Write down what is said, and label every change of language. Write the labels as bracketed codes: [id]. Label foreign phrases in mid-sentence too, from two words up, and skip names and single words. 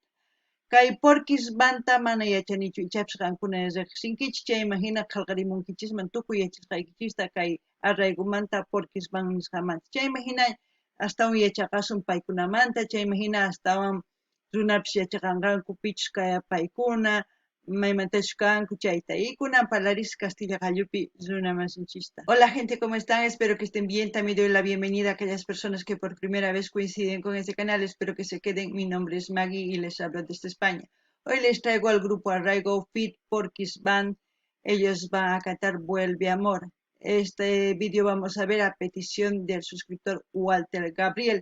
[qu] Kay porquis banta mana yachanichu ichapish qankuna riqsinkichis chayman hina qallqarimunkichisman tukuy yachasqaykichista kay arraigomanta porquis van nisqamanta. Chayman hina astawan yachaqasun paykunamanta, chayman hina astawan runapish yachaqanqanku pichus kaya paykuna, maymantachu kanku chayta. Y kunan parlaris Castilla Gallupi runamasinchista. [es] Hola gente, ¿cómo están? Espero que estén bien. También doy la bienvenida a aquellas personas que por primera vez coinciden con este canal. Espero que se queden. Mi nombre es Maggie y les hablo desde España. Hoy les traigo al grupo Arraigo Fit Porquis Band. Ellos van a cantar Vuelve Amor. Este vídeo vamos a ver a petición del suscriptor Walter Gabriel.